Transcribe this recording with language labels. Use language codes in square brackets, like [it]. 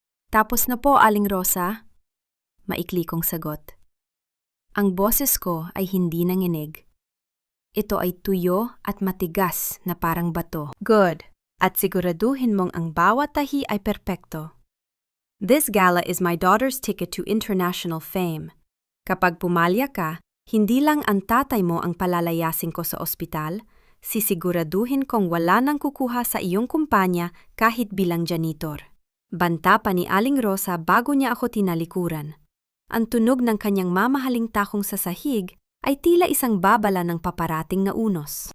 [tl] Tapos na po, Aling Rosa, maikli kong sagot. Ang boses ko ay hindi nanginig. Ito ay tuyo at matigas na parang bato. [en] Good. [tl] At siguraduhin mong ang bawat tahi ay perpekto. [en] This gala is my daughter's ticket to international fame. [tl] Kapag pumalya ka, hindi lang ang tatay mo ang palalayasin ko sa ospital, sisiguraduhin kong wala nang kukuha sa iyong kumpanya kahit bilang janitor. Banta pa ni Aling Rosa bago niya ako tinalikuran. Ang tunog ng kanyang mamahaling takong sa sahig ay tila isang babala ng paparating na unos.